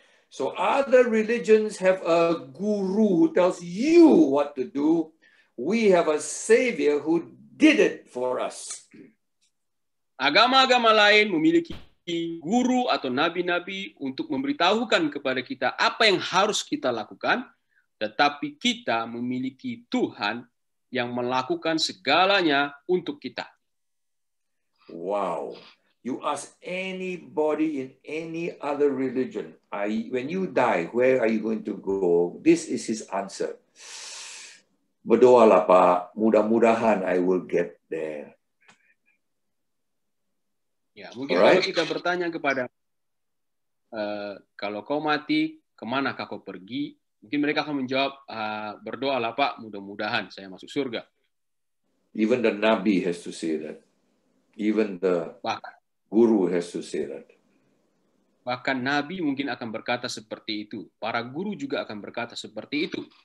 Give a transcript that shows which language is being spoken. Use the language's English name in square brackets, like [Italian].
[English] So other religions have a guru who tells you what to do. We have a savior who did it for us. [Indonesian] Agama-agama lain memiliki guru atau nabi-nabi untuk memberitahukan kepada kita apa yang harus kita lakukan, tetapi kita memiliki Tuhan yang melakukan segalanya untuk kita. [English] Wow. You ask anybody in any other religion, when you die, where are you going to go? This is his answer. [Indonesian] Berdoalah Pak, mudah-mudahan [English] I will get there. [Indonesian] Ya, mungkin kalau kita bertanya kepada kalau kau mati, kemanakah kau pergi? Mungkin mereka akan menjawab, berdoalah Pak, mudah-mudahan saya masuk surga. [English] Even the Nabi has to say that. Even the Guru has to say that. [Indonesian] Bahkan Nabi mungkin akan berkata seperti itu. Para guru juga akan berkata seperti itu.